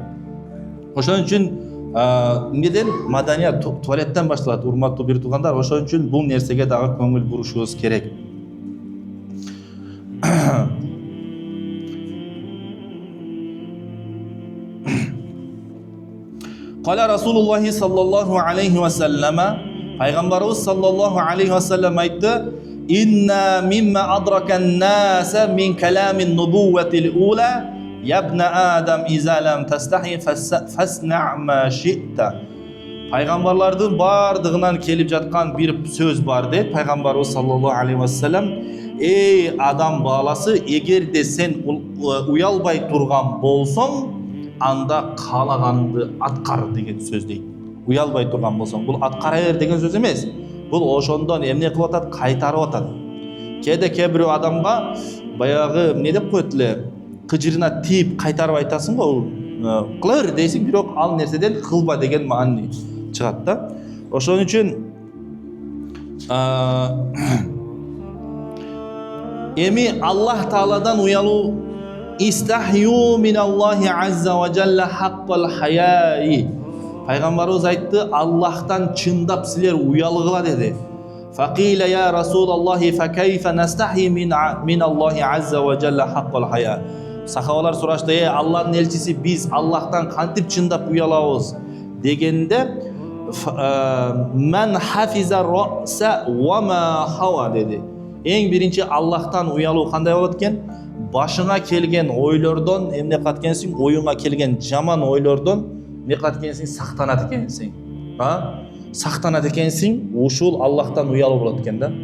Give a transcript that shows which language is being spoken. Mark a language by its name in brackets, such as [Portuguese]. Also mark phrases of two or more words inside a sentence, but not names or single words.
[Kyrgyz] Ошон үчүн эмнеден маданият туалеттен башталат, урматтуу бир туугандар. Ошон үчүн бул нерсеге дагы көңүл бурушубуз керек. [Arabic] قال رسول الله صلى الله عليه وسلم, пайгамбарыбыз صلى الله عليه وسلم айтты: "إن مما أدرك الناس من كلام النبوة الأولى يا ابن آدم إذا لم تستح فاصنع ما شئت." [Kyrgyz] Пайгамбарлардын бардыгынан келип жаткан бир сөз бар дейт пайгамбарыбыз [Arabic] صلى الله عليه وسلم. [Kyrgyz] Эй адам баласы, эгерде сен уялбай турган болсоң, анда каалаганыңды аткар деген сөз дейт. Уялбай турган болсоң, бул аткара бер деген сөз эмес. Бул ошондон эмне кылып атат? Кайтарып атат. Кээ бирөө адамга баягы эмне деп коет эле, кыжырына тийип кайтарып айтасың го, кыла бер дейсиң, бирок ал нерседен кылба деген маани чыгат да. Ошон үчүн эми Аллах Тааладан уялуу, [Arabic] استحيوا من الله عز وجل حق الحياء. [Kyrgyz] Пайгамбарыбыз айтты, Аллахтан чындап силер уялгыла деди. [Arabic] فقيل يا رسول الله فكيف نستحيي من الله عز وجل حق الحياء. [Kyrgyz] Сахабалар сурашты: Аллахтын элчиси, биз Аллахтан кантип чындап уялабыз дегенде, [Arabic] من حفظ الرأس وما حوى деди. [Kyrgyz] Эң биринчи Аллахтан уялуу кандай болот экен? Башыңа келген ойлордон эмне кылат экенсиң, оюңа келген жаман ойлордон эмне кылат экенсиң, сактанат экенсиң. Сактанат экенсиң, ушул Аллахтан уялуу болот экен да.